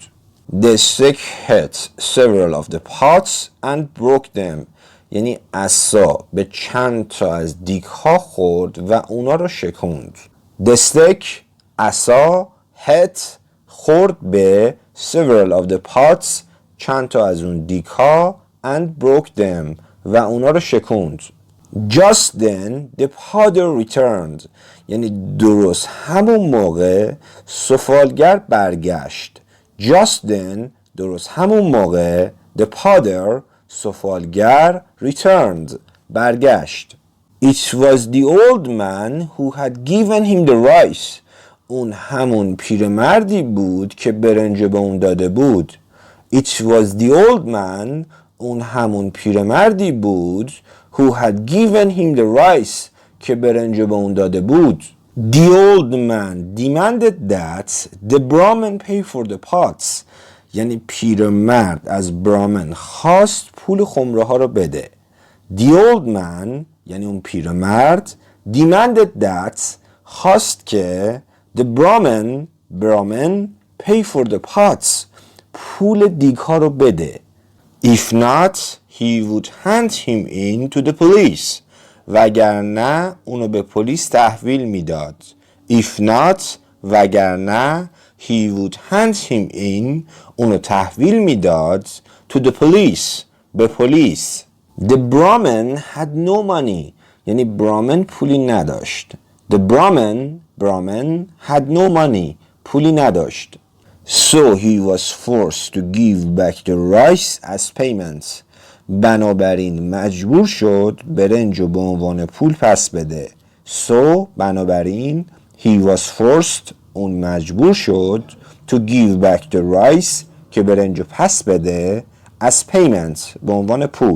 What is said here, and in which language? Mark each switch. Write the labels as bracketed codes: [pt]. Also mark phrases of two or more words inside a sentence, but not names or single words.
[en] The stick hit several of the pots and broke them. [fa] یعنی عصا به چند تا از دیگ ها خورد و اونا رو شکوند. [en] The stick, عصا, hit, [fa] خورد به [en] several of the pots, [fa] چند تا از اون دیگ ها, [en] and broke them, [fa] و اونا رو شکوند. [en] Just then the potter returned. [fa] یعنی درست همون موقع سفالگر برگشت. [en] Just then, [fa] درست همون موقع, [en] the potter, سفالگر, returned, برگشت. It was the old man who had given him the rice. [fa] اون همون پیرمردی بود که برنج به اون داده بود. [en] It was the old man, [fa] اون همون پیرمردی بود [en] who had given him the rice, [fa] که برنج به اون داده بود. [en] The old man demanded that the Brahmin pay for the pots. [fa] یعنی پیرمرد از برامن خواست پول خمره ها رو بده. [en] The old man, [fa] یعنی اون پیرمرد, [en] demanded that, [fa] خواست که [en] the Brahmin pay for the pots, [fa] پول دیگ ها رو بده. [en] If not, he would hand him in to the police. [fa] وگرنه اونو به پلیس تحویل میداد. [en] If not, وگرنه he would hand him in, [fa] اونو تحویل میداد [en] to the police, [fa] به پلیس. [en] The Brahmin had no money. [fa] یعنی برامن پولی نداشت. [en] The Brahmin had no money. [fa] پولی نداشت. [en] So he was forced to give back the rice as payment. [fa] بنابراین مجبور شد برنجو به عنوان پول پس بده. [en] So بنابراین he was forced, [fa] اون مجبور شد, [en] to give back the rice, [fa] که برنجو پس بده, [en] as payment, [fa] به عنوان پول.